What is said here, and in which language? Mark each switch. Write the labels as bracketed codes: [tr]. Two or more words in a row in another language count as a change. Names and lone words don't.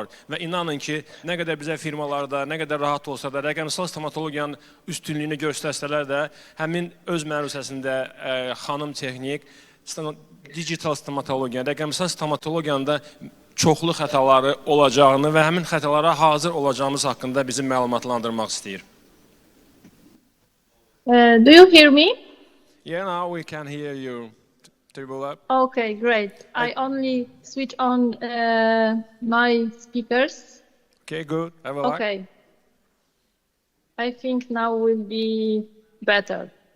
[az] Və inanın ki, nə qədər bizə firmalarda, nə qədər rahat olsa da, rəqəmsal stomatologiyanın üstünlüyünü göstərsələr də, həmin öz məruzəsində xanım texnik, digital stomatologiya, rəqəmsal stomatologiyanın da çoxlu xətaları olacağını və həmin xətalara hazır olacağımız haqqında bizi məlumatlandırmaq istəyir. [en] Do you hear me? Yeah, now we can hear you. Okay, great. I only switch on my speakers. Okay, good. Have a look. Okay. I think now will be better.